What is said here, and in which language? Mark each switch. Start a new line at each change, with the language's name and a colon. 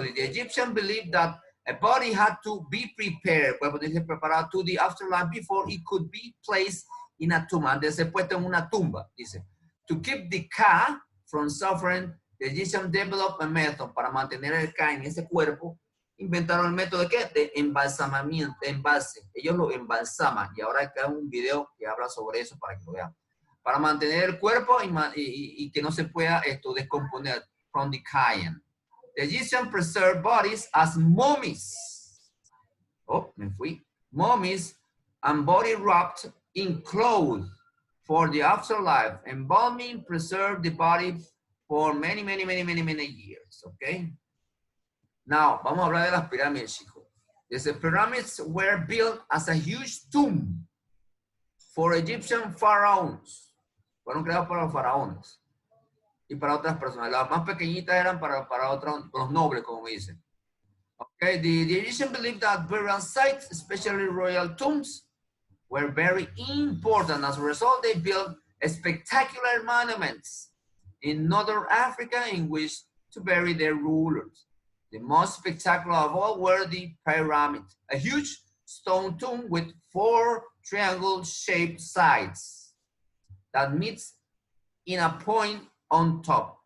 English: The Egyptians believed that a body had to be prepared,
Spanish: puede ponerse preparado
English: to the afterlife before it could be placed in a tomb.
Spanish: Antes de ser puesto en una tumba, dice.
English: To keep the Ka from suffering, the Egyptians developed a method
Spanish: para mantener el Ka en ese cuerpo. Inventaron el método de ¿qué? De embalsamamiento, embalse. Ellos lo embalsaman y ahora hay un video que habla sobre eso para que lo vean. Para mantener el cuerpo y que no se pueda descomponer
English: from decaying. The Egyptians preserved bodies as mummies.
Spanish: Oh, me fui.
English: Mummies and body wrapped in clothes for the afterlife. Embalming preserved the body for many years. Okay.
Spanish: Now, vamos a hablar de las pirámides, chicos.
English: The pyramids were built as a huge tomb for Egyptian pharaohs.
Spanish: Fueron creados para los faraones y para otras personas. Las más pequeñitas eran para los nobles, como me dicen.
English: Okay, the Egyptians believed that burial sites, especially royal tombs, were very important. As a result, they built spectacular monuments in northern Africa in which to bury their rulers. The most spectacular of all were the pyramids, a huge stone tomb with 4 triangle-shaped sides that meets in a point on top.